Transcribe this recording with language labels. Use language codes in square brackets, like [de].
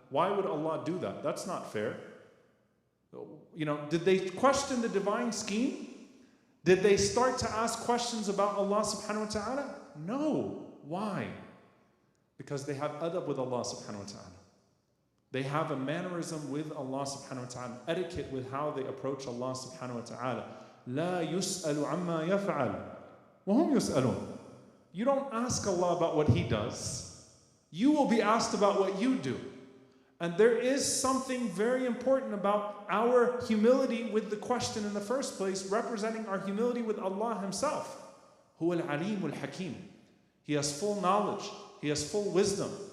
[en] Why would Allah do that? That's not fair. Did they question the divine scheme? Did they start to ask questions about Allah subhanahu wa ta'ala? No. Why? Because they have adab with Allah subhanahu wa ta'ala. They have a mannerism with Allah subhanahu wa ta'ala, etiquette with how they approach Allah subhanahu wa ta'ala. [ar] لا يسأل عما يفعل وهم يسألون. [en] You don't ask Allah about what He does. You will be asked about what you do. And there is something very important about our humility with the question in the first place, representing our humility with Allah Himself. هو العليم الحكيم. He has full knowledge. He has full wisdom.